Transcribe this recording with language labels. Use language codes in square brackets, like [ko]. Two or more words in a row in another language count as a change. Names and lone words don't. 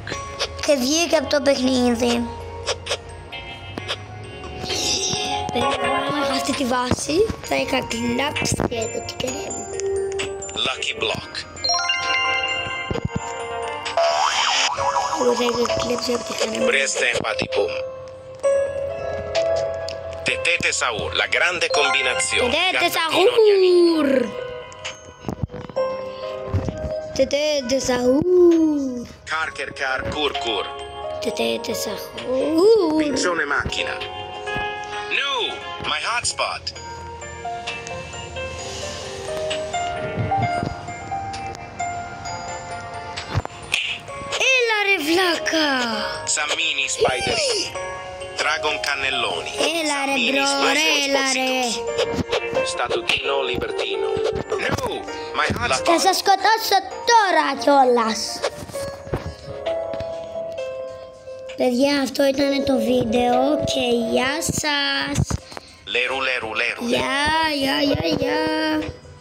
[el] Και βγήκε από το παιχνίδι. Αυτή τη βάση θα είχα κλάψει εδώ την καρδιά μου. Lucky block. Εγώ θα είχα κλέψει από τη χαρά μου. Presta empatipum. Tetete Saur, la grande combinazione. Τετέ Gattino Σαούρ. Τετέ Σαούρ. Carker car curcur. Τετέ Σαούρ. Pizzone macchina. No, [en] my hotspot. [el] Έλα ρε βλάκα. Sammini Spidery. Dragon cannelloni. Έλα ρε Sammini μπρο, Spider έλα ρε. Spozzitus. Statutino libertino. [en] No, my [el] Θα [en] hotspot. [el] σας σκοτώσω τώρα κιόλας. Παιδιά, αυτό ήταν το βίντεο και γεια σας. Leru, leru, leru. Γεια.